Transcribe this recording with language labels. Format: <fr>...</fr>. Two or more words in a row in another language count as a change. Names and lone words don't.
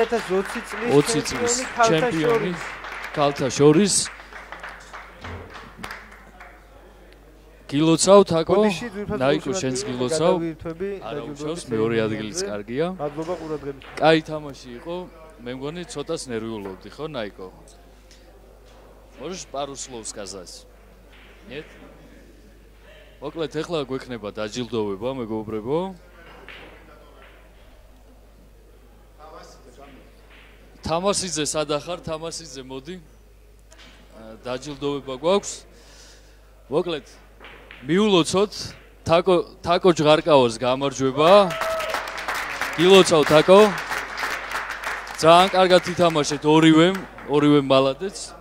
<ka>2020 წლის ჩემპიონი ქალთა შორის გილოცავ თაკო ნაიკო შენს გილოცავ არა უშავს მეორე ადგილიც კარგია მადლობა ყურადღებით კაი თამაში იყო მე მგონი ცოტას ნერვიულობდი ხო ნაიკო</ka> <ru>можешь пару слов сказать нет</ru> <ka>მოკლედ ეხლა გვექნება დაჯილდოვება მეგობრებო თამასიძე სადა ხარ თამასიძე მოდი დაჯილდოვება გვაქვს მოკლედ მიულოცოთ თაკო ჯღარკავას გამარჯვება გილოცავ თაკო ძალიან კარგად ითამაშეთ ორივე მალადეც</ka>